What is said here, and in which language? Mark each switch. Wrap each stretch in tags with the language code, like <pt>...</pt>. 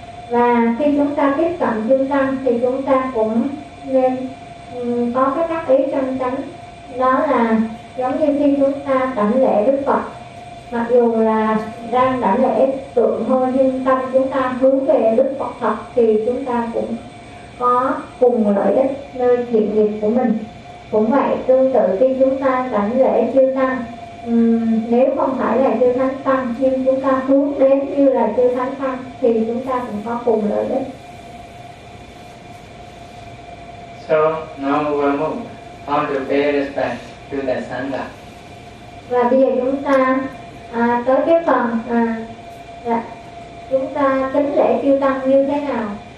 <vi>Và khi chúng ta tiếp cận chư Tăng thì chúng ta cũng nên có cái tác ý chân chánh, đó là giống như khi chúng ta đảnh lễ Đức Phật, mặc dù là đang đảnh lễ tượng thôi nhưng tâm chúng ta hướng về Đức Phật thật thì chúng ta cũng có cùng lợi ích nơi thiện nghiệp của mình. Cũng vậy, tương tự khi chúng ta đảnh lễ chư Tăng, nếu không phải là chư Thánh Tăng nhưng chúng ta hướng đến như là chư Thánh Tăng thì chúng ta cũng có cùng lợi ích.</vi> <en>So now we will move on to pay respect to the Sangha.</en> <vi>Và bây giờ chúng ta tới cái phần chúng ta kính lễ chư Tăng như thế nào.</vi>